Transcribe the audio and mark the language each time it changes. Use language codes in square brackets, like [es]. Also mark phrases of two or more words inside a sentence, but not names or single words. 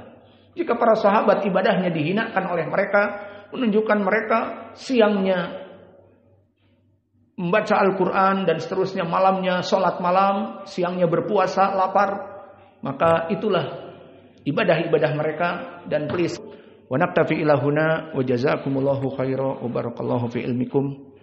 [id] Jika para sahabat ibadahnya dihinakan oleh mereka, menunjukkan mereka siangnya membaca Al-Quran dan seterusnya, malamnya sholat malam, siangnya berpuasa, lapar. Maka itulah ibadah-ibadah mereka. [ar] Dan please, ونكتفي إلى هنا وجزاكم الله خيرا وبارك الله في علمكم.